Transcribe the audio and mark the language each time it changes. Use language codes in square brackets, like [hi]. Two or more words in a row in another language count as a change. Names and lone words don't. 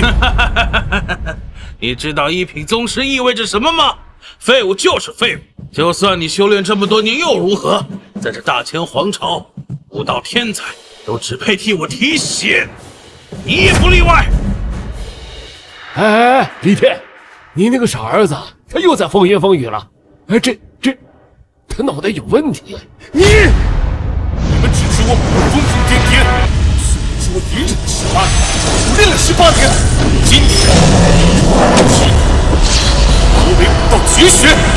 [zh] 你知道一品宗师意味着什么吗？廢物就是廢物，就算你修煉這麼多年又如何？在這大千皇朝，武道天才都只配替我提血，你也不例外。哎，李天，你那個傻兒子，他又在風言風語了。哎，這，他腦袋有問題。你們只知我武功瘋癲癲，是我隱忍了18年，苦練了18年，今天我為武道絕學。